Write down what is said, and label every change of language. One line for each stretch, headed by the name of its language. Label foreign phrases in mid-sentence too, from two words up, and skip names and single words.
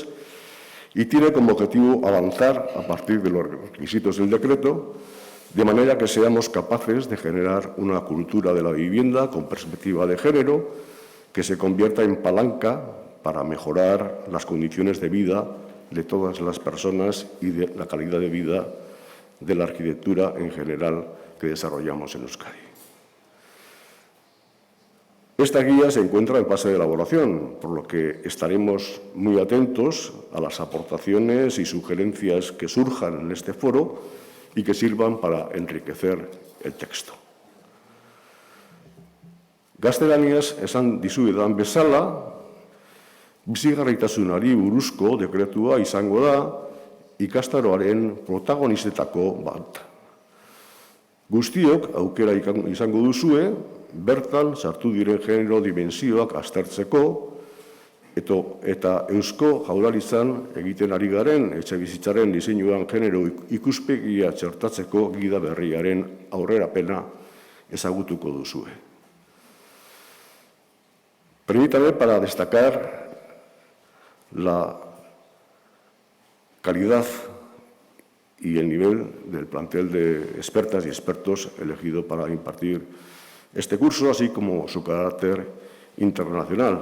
Spanish: y tiene como objetivo avanzar a partir de los requisitos del decreto, de manera que seamos capaces de generar una cultura de la vivienda con perspectiva de género que se convierta en palanca para mejorar las condiciones de vida de todas las personas y de la calidad de vida de la arquitectura en general que desarrollamos en Euskadi. Esta guía se encuentra en fase de elaboración, por lo que estaremos muy atentos a las aportaciones y sugerencias que surjan en este foro y que sirvan para enriquecer el texto.
Basque: Gaztelaniaz esan dizuedan bezala, bizigarritasunari buruzko dekretua izango da ikastaroaren protagonistetako bat. Guztiok aukera izango duzue, bertan sartu diren genero dimensioak aztertzeko eta Eusko Jaurlaritzan egiten ari garen etxebizitzaren diseinuan genero ikuspegia txertatzeko gida berriaren aurrerapena ezagutuko duzue.
Spanish: Permítame para destacar la calidad y el nivel del plantel de expertas y expertos elegido para impartir este curso, así como su carácter internacional.